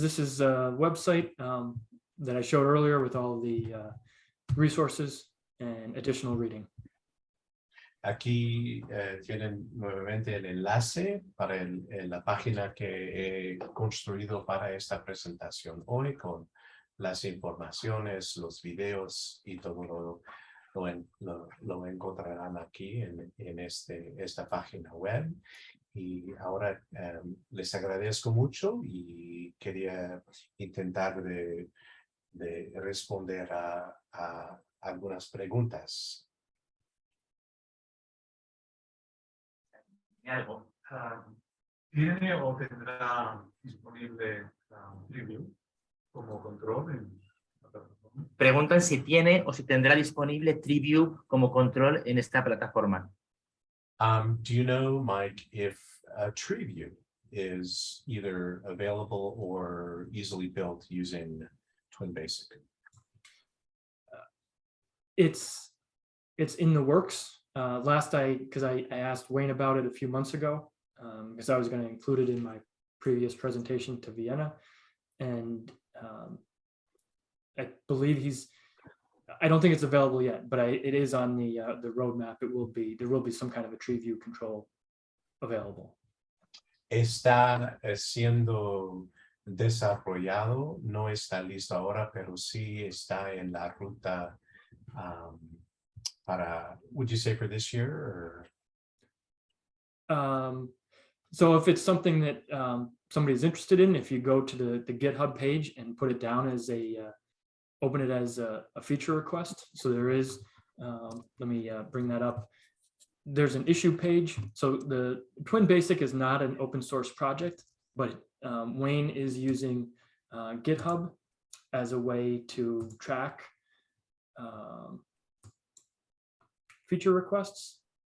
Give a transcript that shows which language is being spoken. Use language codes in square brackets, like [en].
[en] This is a website that I showed earlier with all the resources and additional reading. [es] Aquí tienen nuevamente el enlace para la página que he construido para esta presentación hoy, con las informaciones, los videos y todo lo encontrarán aquí en esta página web. Y ahora les agradezco mucho y quería intentar de responder a algunas preguntas. Algo. ¿Tiene o tendrá disponible Preview como control en la plataforma? Preguntan si tiene o si tendrá disponible TreeView como control en esta plataforma. [en] Do you know, Mike, if TreeView is either available or easily built using TwinBasic? It's in the works. Because I asked Wayne about it a few months ago, because I was going to include it in my previous presentation to Vienna, and I believe I don't think it's available yet, but it is on the roadmap. There will be some kind of a TreeView control available. [es] está siendo desarrollado, no está listo ahora, pero sí está en la ruta para, [en] would you say for this year? Or? So if it's something that somebody's interested in, if you go to the GitHub page and put it down as open it as a feature request. So there is, let me bring that up. There's an issue page. So the TwinBasic is not an open source project, but Wayne is using GitHub as a way to track feature requests.